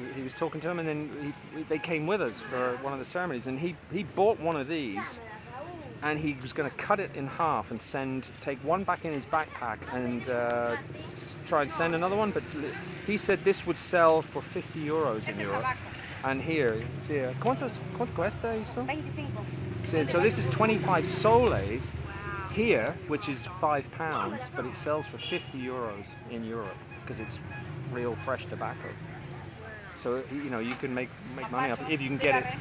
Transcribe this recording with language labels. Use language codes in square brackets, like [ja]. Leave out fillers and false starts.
[en] He was talking to him, and then they came with us for one of the ceremonies. And he bought one of these, and he was going to cut it in half and take one back in his backpack and try and send another one. But he said this would sell for 50 euros in Europe. And here, [es] ¿cuánto cuesta eso? 25. [en] So this is 25 soles here, which is £5, but it sells for 50 euros in Europe because it's real fresh tobacco. So you know you can make money off it if you can get it.